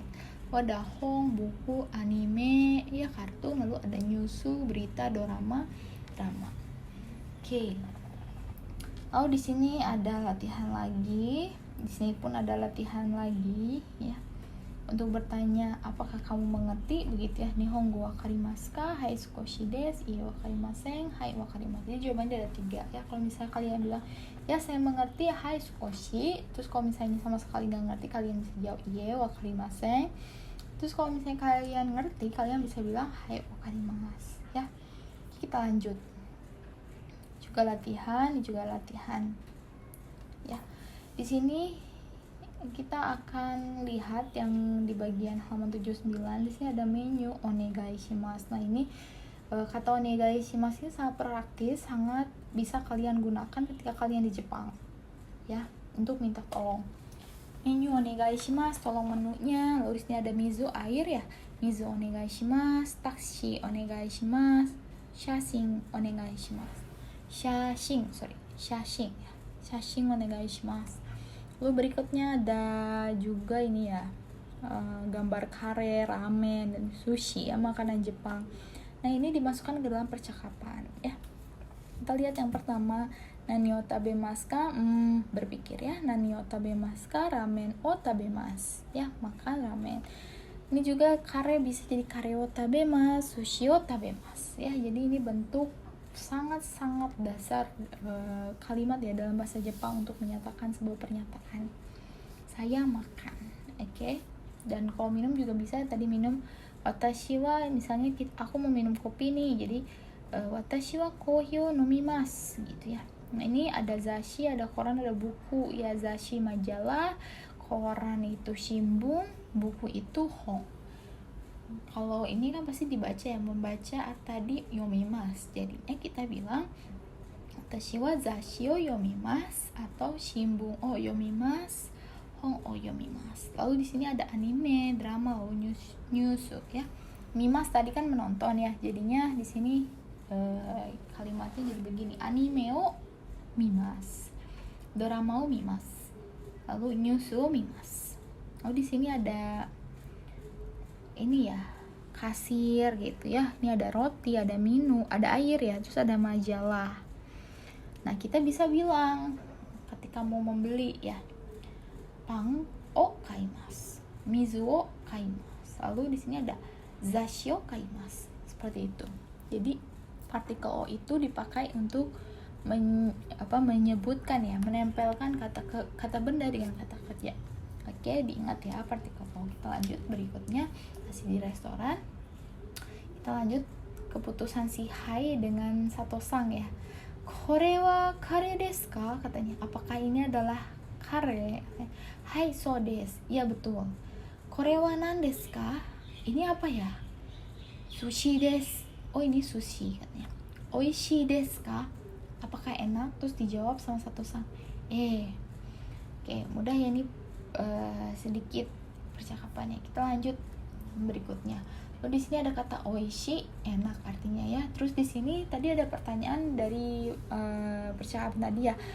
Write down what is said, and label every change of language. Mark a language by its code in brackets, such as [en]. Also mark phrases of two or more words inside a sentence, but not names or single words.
[id] Ada hong, buku, anime, ya kartun, lalu ada nyusu, berita, drama. Oke. Lalu di sini ada latihan lagi. Di sini pun ada latihan lagi ya. Untuk bertanya apakah kamu mengerti, begitu ya. [ja] 日本語分かりますか？はい少しです。いや分かりません。はい分かります. [id] Jadi jawabannya ada 3 ya. Kalau misalnya kalian bilang ya saya mengerti, [ja] はい少し. [id] Terus kalau misalnya sama sekali nggak ngerti, kalian bisa jawab [ja] いや分かりません. [id] Terus kalau misalnya kalian ngerti, kalian bisa bilang [ja] はい分かります [id] ya. Kita lanjut. Juga latihan ya. Di sini kita akan lihat yang di bagian halaman 79. Di sini ada [ja] メニューお願いします. [id] Nah, ini kata [ja] お願いします [id] ini sangat praktis, sangat bisa kalian gunakan ketika kalian di Jepang ya, untuk minta tolong. [ja] メニューお願いします, [id] tolong menunya. Lalu di sini ada mizu, air ya. [ja] 水お願いします、タクシーお願いします、写真お願いします. 写真お願いします. [id] Lalu berikutnya ada juga ini ya, gambar kare, ramen, dan sushi ya, makanan Jepang. Nah, ini dimasukkan ke dalam percakapan ya. Kita lihat yang pertama, [ja] 何を食べますか? [id] Berpikir ya. [ja] 何を食べますか? ラーメンを食べます [id] ya, makan ramen. Ini juga kare bisa jadi [ja] カレーを食べます, 寿司を食べます [id] ya. Jadi ini bentuk sangat-sangat dasar kalimat ya dalam bahasa Jepang untuk menyatakan sebuah pernyataan. Saya makan, oke? Dan kalau minum juga bisa, tadi minum [ja] 私は, [id] misalnya aku mau minum kopi nih, jadi [ja] 私はコーヒーを飲みます [id] gitu ya. Nah, ini ada zashi, ada koran, ada buku ya. Zashi majalah, koran itu shimbun, buku itu hong. Kalau ini kan pasti dibaca ya, membaca tadi yomimasu. Jadinya kita bilang [ja] 私は雑誌を読みます [id] atau [ja] 新聞を読みます, 本を読みます. [id] Lalu di sini ada anime, drama, news ya. Mimas tadi kan menonton ya. Jadinya di sini kalimatnya jadi begini. [ja] アニメを見ます、ドラマを見ます, lalu ニュースを見ます. [id] Lalu di sini ada ini ya, kasir gitu ya. Ini ada roti, ada minum, ada air ya, terus ada majalah. Nah, kita bisa bilang ketika mau membeli ya, [ja] パンを買います、水を買います. [id] Lalu di sini ada [ja] 雑誌を買います. [id] Seperti itu. Jadi partikel o itu dipakai untuk menyebutkan ya, menempelkan kata benda dengan kata kerja. Oke, diingat ya partikel o. Kita lanjut berikutnya, masih di restoran. Kita lanjut keputusan si Hai dengan Sato-san ya. [ja] これはカレーですか? [id] Katanya, apakah ini adalah kare? [ja] はい、そうです. [id] Ya, betul. [ja] これは何ですか? [id] Ini apa ya? [ja] 寿司です. [id] Oh, ini sushi katanya. [ja] 美味しいですか? [id] Apakah enak? Terus dijawab sama Sato-san. Oke, mudah ya ini sedikit percakapannya. Kita lanjut berikutnya. Lalu di sini ada kata oishi, enak artinya ya. Terus di sini tadi ada pertanyaan dari percakapan tadi ya.